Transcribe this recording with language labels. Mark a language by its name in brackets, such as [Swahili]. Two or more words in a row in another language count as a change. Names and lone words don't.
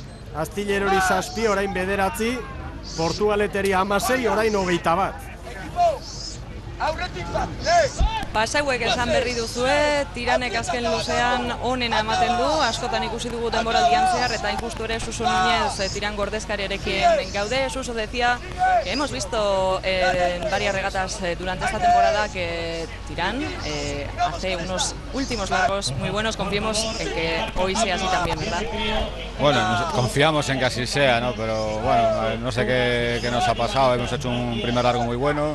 [Basque] Astillerori 7, orain 9. Portugaleteri 16, orain 21. Pasauek esan berri duzue, Tiranek azken luzean onena ematen du, askotan ikusi dugu denboraldian zehar, eta injustu ere Suso Núñez Tiran gordezkariarekin gaude. [Spanish] Suso decía que hemos visto en varias regatas durante esta temporada que Tirán hace unos últimos largos muy buenos, confiemos en que hoy sea así también, ¿verdad? Bueno, confiamos en que así sea, ¿no? Pero bueno, no sé qué nos ha pasado, hemos hecho un primer largo muy bueno.